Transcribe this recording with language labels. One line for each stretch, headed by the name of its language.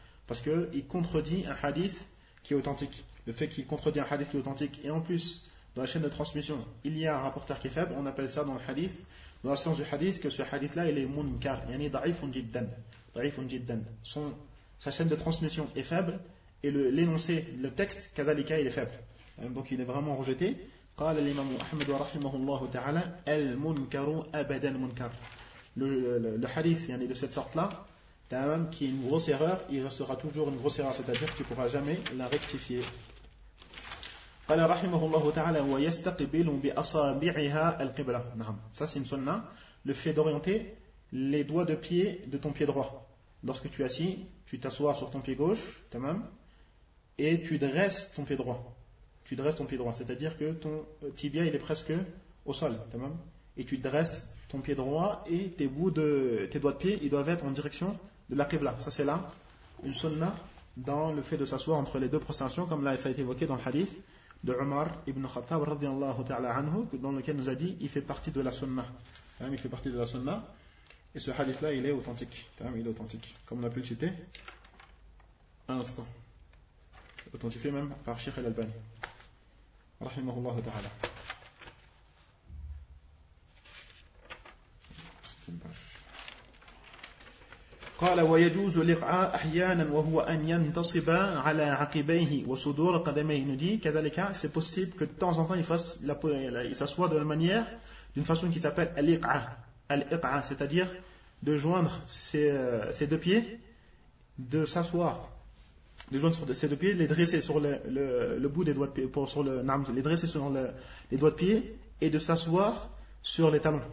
French: Parce qu'il contredit un hadith qui est authentique. Le fait qu'il contredit un hadith qui est authentique, et en plus, dans la chaîne de transmission, il y a un rapporteur qui est faible, on appelle ça dans le hadith, dans le sens du hadith, que ce hadith-là, il est munkar.
Arabic: Yani da'ifun jiddan. Da'ifun jiddan.
French: Sa chaîne de transmission est faible. Et l'énoncé, le texte, kadalika, il est faible. Donc il est vraiment rejeté.
Arabic: قال الإمام أحمد رحمه الله تعالى المنكر أبدا منكر.
French: Le hadith, yani de cette sorte-là, tamam, qui est une grosse erreur, il restera toujours une grosse erreur, c'est-à-dire que tu ne pourras jamais la rectifier.
Arabic: قال رحمه الله تعالى ويستقبل بأصابعها القبلة.
French: نعم. Ça, c'est une sunnah. Le fait d'orienter les doigts de pied de ton pied droit. Lorsque tu es assis, tu t'assois sur ton pied gauche, tamam. Et tu dresses ton pied droit. Tu dresses ton pied droit. C'est-à-dire que ton tibia, il est presque au sol. Tamam. Et tu dresses ton pied droit et tes doigts de pied, ils doivent être en direction de la qibla. Ça, c'est là une sunnah dans le fait de s'asseoir entre les deux prostrations, comme là, ça a été évoqué dans le hadith de Umar ibn Khattab, radiallahu ta'ala anhu, dans lequel nous a dit, il fait partie de la sunnah. Tamam, il fait partie de la sunnah. Et ce hadith-là, il est authentique. Tamam, il est authentique. Comme on a pu le citer. Un instant. Authentifié même par Sheikh al-Albani. Rahimahullah ta'ala.
Arabic: قال ويجوز الإقعاء أحيانا وهو أن ينتصب على عقبيه وصدور قدميه.
French: Nous dit, كذلك, c'est possible que de temps en temps il s'assoie de la manière, d'une façon qui s'appelle al-iq'a. Al-iq'a, c'est-à-dire de joindre ses deux pieds, de s'asseoir. De joindre sur ses deux pieds, les dresser sur le bout des doigts de pied, les dresser sur les doigts de pied et de s'asseoir sur les talons.